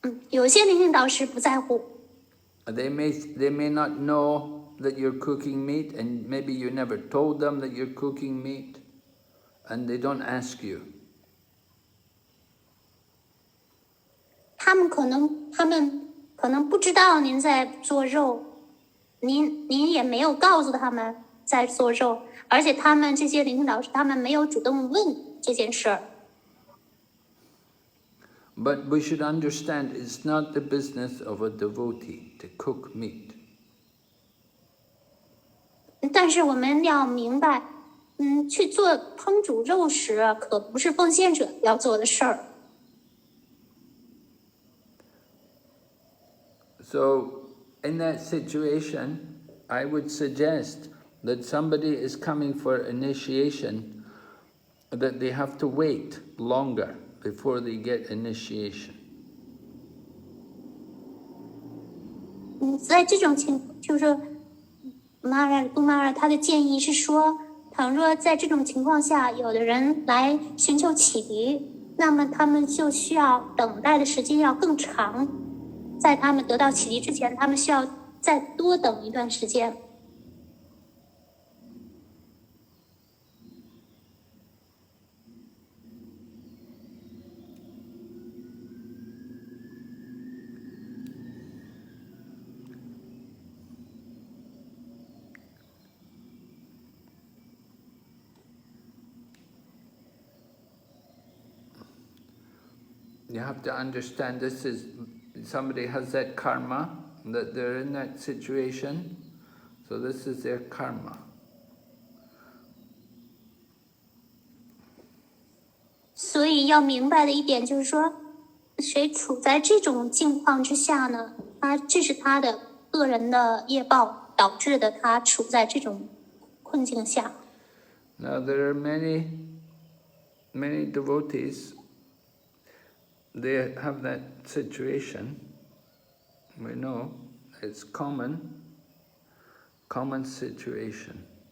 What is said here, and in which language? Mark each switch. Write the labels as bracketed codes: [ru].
[zh] 有些灵性导师不在乎。 [en] They may not know that you're cooking meat, and maybe you never told them that you're cooking meat, and they don't ask you. [zh] 他们可能不知道您在做肉，您也没有告诉他们在做肉，而且他们这些灵性导师，他们没有主动问这件事儿。 [en] But we should understand it's not the business of a devotee to cook meat. [zh] 但是我们要明白，去做烹煮肉食可不是奉献者要做的事儿。 [en] So, in that situation, I would suggest that somebody is coming for initiation, that they have to wait longer before they get initiation. [zh] 在这种就是马尔他的建议是说，倘若在这种情况下，有的人来寻求启迪，那么他们就需要等待的时间要更长，在他们得到启迪之前，他们需要再多等一段时间。 [en] You have to understand this is, somebody has that karma, that they're in that situation, so this is their karma. [zh] 所以要明白的一点就是说，谁处在这种境况之下呢？这是他的个人的业报导致的，他处在这种困境下。 [en] Now there are many devotees, they have that situation. We know it's common situation.